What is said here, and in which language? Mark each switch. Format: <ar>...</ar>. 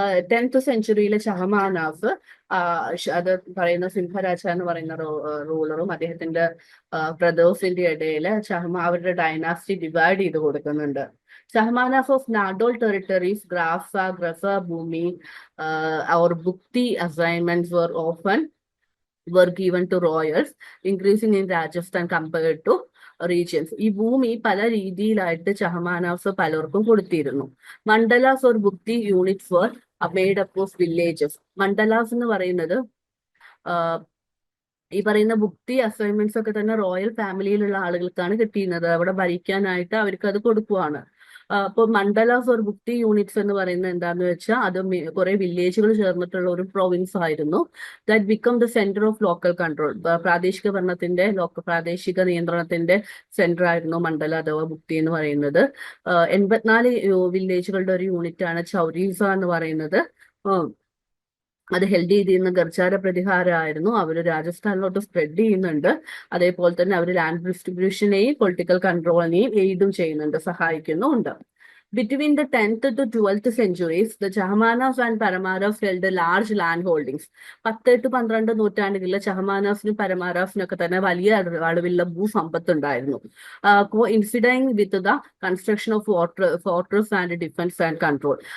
<ml>10th centuryയിലെ ചഹമാനാസ്, അത് പറയുന്ന സിംഹരാജ എന്ന് പറയുന്ന റൂളറും അദ്ദേഹത്തിന്റെ ബ്രദേഴ്സിന്റെ ഇടയിൽ അവരുടെ ഡൈനാസ്റ്റി ഡിവൈഡ് ചെയ്ത് കൊടുക്കുന്നുണ്ട്.</ml> <en>Chahmanas of Nadol territories, Grasa, Bhumi, or Bukti assignments were given to royals, increasing in Rajasthan compared to regions.</en> <ml>ഈ ഭൂമി പല രീതിയിലായിട്ട് ചഹമാനാസ് പലർക്കും കൊടുത്തിരുന്നു.</ml> <en>Mandalas or bhukti units were made up of villages.</en> <ml>മണ്ഡലാസ് എന്ന് പറയുന്നത് ഈ പറയുന്ന ബുക്തി അസൈൻമെന്റ്സ് ഒക്കെ തന്നെ റോയൽ ഫാമിലിയിലുള്ള ആളുകൾക്കാണ് കിട്ടിയിരുന്നത്. അവിടെ ഭരിക്കാനായിട്ട് അവർക്ക് അത് കൊടുക്കുവാണ്. അപ്പോൾ മണ്ഡലാസ് ഒരു ബുക്തി യൂണിറ്റ്സ് എന്ന് പറയുന്നത് എന്താന്ന് വെച്ചാൽ അത് കുറെ വില്ലേജുകൾ ചേർന്നിട്ടുള്ള ഒരു പ്രൊവിൻസ് ആയിരുന്നു.</ml> <en>That become the centre of local control.</en> <ml>പ്രാദേശിക ഭരണത്തിന്റെ പ്രാദേശിക നിയന്ത്രണത്തിന്റെ സെന്റർ ആയിരുന്നു മണ്ഡല അഥവാ ബുക്തി എന്ന് പറയുന്നത്. 84 വില്ലേജുകളുടെ ഒരു യൂണിറ്റ് ആണ് ചൗരീസ എന്ന് പറയുന്നത്. അത് ഹെൽഡ് ചെയ്തിരുന്ന ഗർജാര പ്രതിഹാരമായിരുന്നു. അവർ രാജസ്ഥാനിലോട്ട് സ്പ്രെഡ് ചെയ്യുന്നുണ്ട്. അതേപോലെ തന്നെ അവർ ലാൻഡ് ഡിസ്ട്രിബ്യൂഷനെയും പൊളിറ്റിക്കൽ കൺട്രോളിനെയും എയ്ഡും ചെയ്യുന്നുണ്ട്, സഹായിക്കുന്നുമുണ്ട്.</ml> <en>Between the 10th to 12th centuries, the Chahmanas and Paramaras held large land holdings.</en> <ml>10 to 12 നൂറ്റാണ്ടുകളിലെ ചഹമാനാസിനും പരമാരാസിനൊക്കെ തന്നെ വലിയ അളവിലുള്ള ഭൂസമ്പത്ത് ഉണ്ടായിരുന്നു.</ml> <en>Coinciding with the construction of fortress and defence and control.</en>